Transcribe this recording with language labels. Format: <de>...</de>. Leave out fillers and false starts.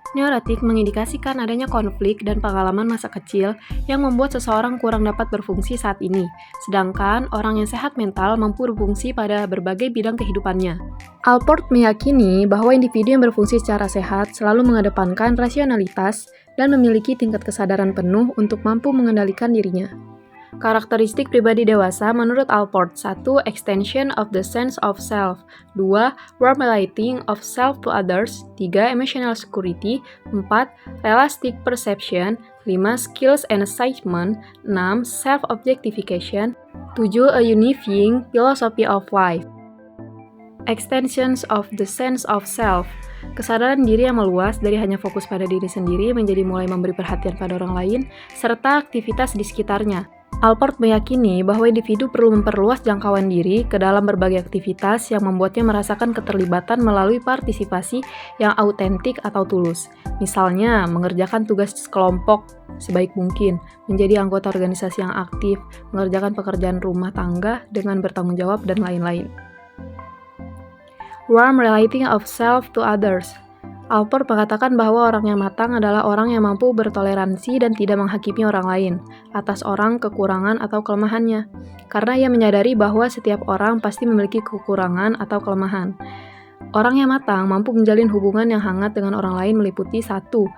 <id>Neurotik mengindikasikan adanya konflik dan pengalaman masa kecil yang membuat seseorang kurang dapat berfungsi saat ini, sedangkan orang yang sehat mental mampu berfungsi pada berbagai bidang kehidupannya. Allport meyakini bahwa individu yang berfungsi secara sehat selalu mengedepankan rasionalitas dan memiliki tingkat kesadaran penuh untuk mampu mengendalikan dirinya. Karakteristik pribadi dewasa menurut Allport: 1.</id> <en>Extension of the sense of self. 2. Warm relating of self to others. 3. Emotional security. 4. Realistic perception. 5. Skills and achievement. 6. Self-objectification. 7. A unifying philosophy of life. Extensions of the sense of self.</en> <id>Kesadaran diri yang meluas dari hanya fokus pada diri sendiri menjadi mulai memberi perhatian pada orang lain, serta aktivitas di sekitarnya. Allport meyakini bahwa individu perlu memperluas jangkauan diri ke dalam berbagai aktivitas yang membuatnya merasakan keterlibatan melalui partisipasi yang autentik atau tulus. Misalnya, mengerjakan tugas kelompok sebaik mungkin, menjadi anggota organisasi yang aktif, mengerjakan pekerjaan rumah tangga dengan bertanggung jawab, dan lain-lain.</id> <en>Warm relating of self to others.</en> <id>Allport mengatakan bahwa orang yang matang adalah orang yang mampu bertoleransi dan tidak menghakimi orang lain atas orang kekurangan atau kelemahannya, karena ia menyadari bahwa setiap orang pasti memiliki kekurangan atau kelemahan. Orang yang matang mampu menjalin hubungan yang hangat dengan orang lain meliputi 1.</id>